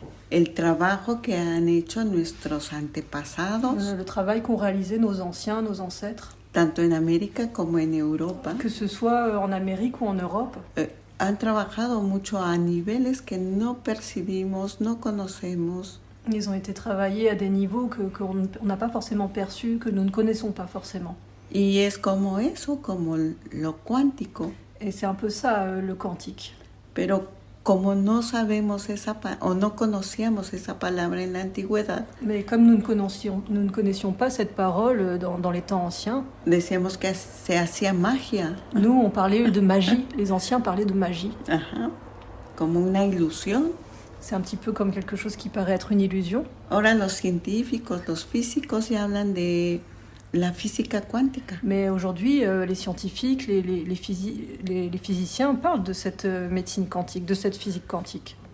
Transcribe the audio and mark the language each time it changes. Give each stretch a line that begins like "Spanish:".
Spanish: El trabajo que han hecho nuestros antepasados,
French: Le travail qu'ont réalisé nos anciens, nos ancêtres,
Spanish: tanto en América como en Europa,
French: que ce soit en Amérique ou en Europe,
Spanish: han trabajado mucho a niveles que no percibimos, no conocemos.
French: ils ont été travaillés à des niveaux qu'on n'a pas forcément perçus, que nous ne connaissons pas forcément.
Spanish: Y es como eso, como lo cuántico.
French: Et c'est un peu ça, le quantique.
Spanish: Pero como no sabemos o no conocíamos esa palabra en la antigüedad,
French: Mais comme nous ne connaissions pas cette parole dans les temps anciens,
Spanish: decíamos que se hacía magia,
French: nous, on parlait de magie. Les anciens parlaient de magie.
Spanish: ajá, como una ilusión.
French: C'est un petit peu comme quelque chose qui paraît être une illusion.
Spanish: Ahora los científicos, los físicos ya hablan de la física cuántica.
French: Mais aujourd'hui, les scientifiques, les physiciens parlent de cette médecine quantique, de cette physique quantique.